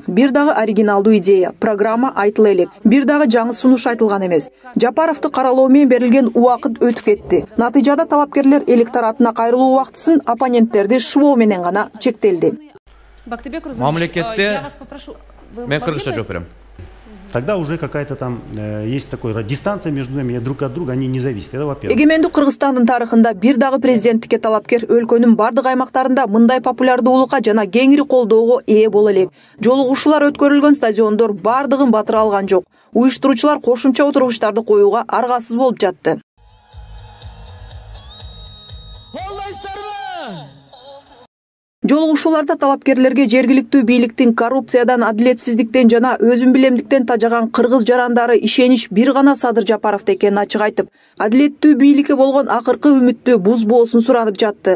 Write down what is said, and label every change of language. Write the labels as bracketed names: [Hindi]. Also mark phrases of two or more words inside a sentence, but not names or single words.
[Kyrgyz] Бир дагы оригиналдуу идея, программа айтыла элек. Бир дагы жаңы сунуш айтылган эмес. Жапаровду каралоо менен берилген убакыт өтүп кетти. Натыйжада талапкерлер электоратына кайрылуу убактысын оппоненттерди шыбоо менен гана чектелди. Мамлекетте мен кыргызча жооп берем. [Russian] Тогда уже какая-то там есть такая дистанция между ними, друг от друга, они не зависят. Это во-первых. [Kyrgyz] Эгемендүү Кыргызстандын тарыхында бир дагы президенттикке талапкер өлкөнүн бардык аймактарында мындай популярдуулукка жана кеңири колдоого ээ боло элек. Жолугушуулар өткөрүлгөн стадиондор бардыгын батыра алган жок. Уюштуруучулар кошумча отургучтарды коюуга аргасыз болуп жатты. Жолугушууларда талапкерлерге жергиликтүү бийликтин коррупциядан, адилетсиздиктен жана өзүн билемдиктен тажаган кыргыз жарандары ишенич бир гана Садыр Жапаровдо экенин ачык айтып, адилеттүү бийликке болгон акыркы үмүттү бузбоосун суранып жатты.